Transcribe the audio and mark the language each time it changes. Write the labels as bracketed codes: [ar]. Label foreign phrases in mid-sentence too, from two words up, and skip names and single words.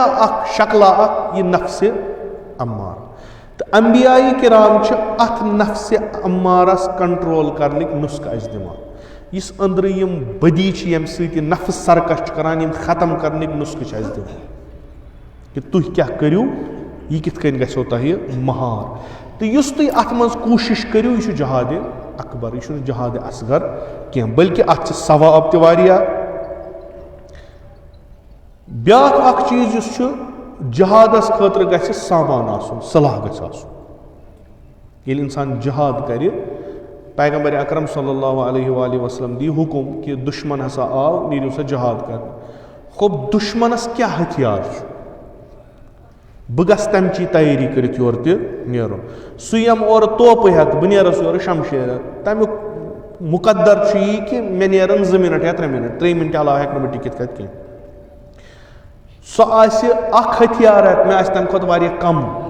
[ks] اکھ شکلا اکھ یہِ نفسِ امار تہٕ انبیاء کرام چھِ اتھ نفسِ امارس کنٹرول کرنٕکۍ نُسخہٕ اسہِ دِوان یُس أنٛدرٕ یِم بدی چھِ ییٚمہِ سۭتۍ یہِ نفس سرکش چھُ کران یِم ختم کرنٕکۍ نُسخہٕ چھِ اسہِ دِوان کہِ تُہۍ کیاہ کٔرِو یہِ کِتھ کٔنۍ گژھیو تۄہہِ مہار تہٕ یُس تُہۍ اتھ منٛز کوٗشش کٔرِو یہِ چھُ جہادِ اکبر یہِ چھُنہٕ جہادِ اصغر کینٛہہ بلکہِ اتھ چھِ ثواب تہِ واریاہ بیاکھ اکھ چیٖز یُس چھُ جہادس خٲطرٕ گژھِ سامان آسُن صلاح گژھِ آسُن ییٚلہِ انسان جہاد کرِ پیغمبر اکرم [ar] صلی اللہ علیہ وآلہ وسلم [ks] دی حکم کہ دشمن ہسا آو نیرِو سا جہاد کرنہِ خب دشمنس کیاہ ہتھیار چھُ بہٕ گژھٕ تمچی تیٲری کٔرِتھ یورٕ تہِ نیرُن سُہ یِم اورٕ توپہٕ ہٮ۪تھ بہٕ نیرس یورٕ شمشیر ہٮ۪تھ تمیُک مُقدر چھُ یی کہِ مےٚ نیرن 2 مِنٹ یا 3 مِنٹ 3 مِنٹہِ علاوٕ ہٮ۪کہٕ نہٕ بہٕ ٹِکِتھ کتہِ کینٛہہ سُہ آسہِ اکھ ہتھیار ہٮ۪تھ مےٚ آسہِ تمہِ کھۄتہٕ واریاہ کم